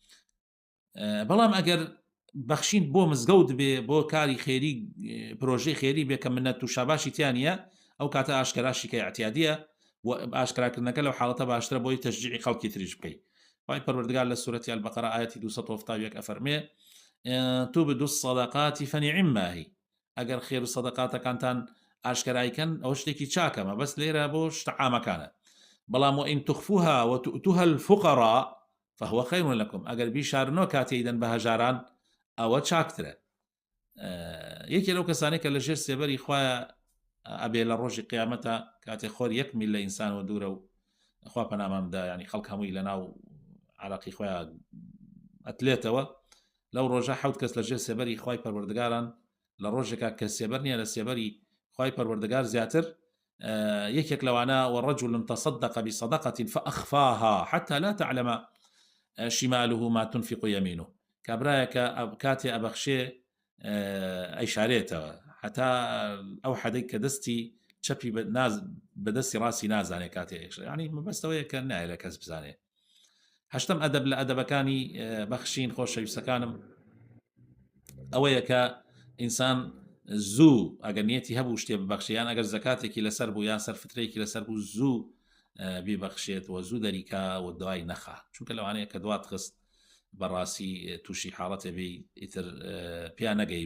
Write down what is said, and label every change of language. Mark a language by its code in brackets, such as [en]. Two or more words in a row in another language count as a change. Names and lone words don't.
[ckb] بەڵام ئەگەر بەخشین بۆ مزگەوت بێ بۆ کاری خێری پرۆژەی خێری بێ کە منەت و شاباشی تیانە ئەو کاتە ئاشکراشی کە اعتیادیە و ئاشکراکردنەکە لەو حاڵەتە باشترە بۆی تەشجیعی خەڵکی تریش بکەیت. وای پەروەردگار لە سورەتی البەقەرە ئاەتی 271 ئەفەرمێ [ar] تبدوا الصدقات فنعما هي [ckb] ئەگەر خێر و سەدەقاتەکانتان ئاشکرایکەن ئەو شتێکی چاکەمە بەس لێرە بۆ شتە عامەکانە. بەڵام [ar] وئین تخفوها وتؤتوها الفقراء فهو خير لكم [ckb] ئەگەر بیشارنەوە کاتێدەن بە هەژاران ئەوە چاکترە. یەکێ لەو کەسانێک کە لە ژێر سێبەری خوایە ئەبێ لە ڕۆژی قیامەتە کاتێ خۆر یەک میل لە ئینسانەوە دوورە و خوا پەنامامدا ینی خەڵک هەمووی لە ناو عراقی خۆیان ئەتلێتەوە لەو ڕۆژە حوت کەس لە ژێر سێبەری خوای پەروەردگاران لە ڕۆژێکا کە سێبەر نییە لە سێبەری خوای پەروەردگار زیاتر یەکێک لەوانە [ar] وەڕەجل تصدق بصدقة فأخفاها حتى لا تعلم شماله ما تنفق يمينه [ckb] کابرایەکە کاتێ ئەبەخشێ ئەیشارێتەوە حتا ئەو حەدەی کە دەستی چەپی بەدەستی ڕاستی نازانێ کاتێ ینی مەبەستەوەیە کە نایە لە کەس بزانێ. هەشتم ئەدەب لە ئەدەبەکانی بەخشین خۆشەویستەکانم ئەوەیە کە ئینسان زوو ئەگەر نیەتی هەبوو شتێ ببەخشیان ئەگەر زەکاتێکی لەسەر بوو یان سەرفترێکی لەسەر بوو زوو بیبەخشێت و زوو دەریکا و دوای نەخا چونکە لەوانەیە کە دوات خست بەڕاستی تووشی حاڵەتێ بێ ئیتر پیا نەگەی